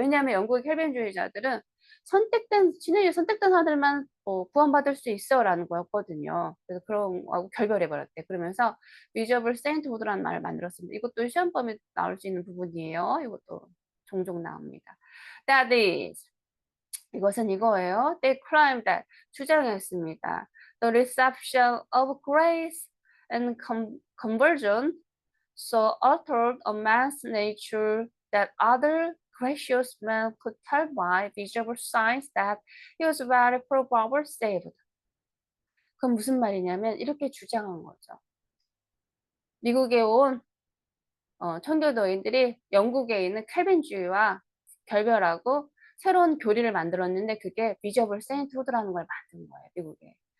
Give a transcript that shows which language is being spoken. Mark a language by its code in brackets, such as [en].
[ko] 왜냐하면 영국의 켈빈주의자들은 진행에 선택된 사람들만 구원받을 수 있어라는 거였거든요. 그래서 그런 거하고 결별해 버렸대. 그러면서 visual sainthood라는 말을 만들었습니다. 이것도 시험 범위에 나올 수 있는 부분이에요. 이것도 종종 나옵니다. That is 이것은 이거예요. [en] They claimed that 주장했습니다. The reception of grace and conversion so altered a man's nature that other gracious man could tell by visible signs that he was very probably saved. [ko] 그건 무슨 말이냐면 이렇게 주장한 거죠. 미국에 온 청교도인들이 영국에 있는 칼빈주의와 결별하고 새로운 교리를 만들었는데 그게 비저블 세인트후드라는 걸 만든 거예요, 미국에.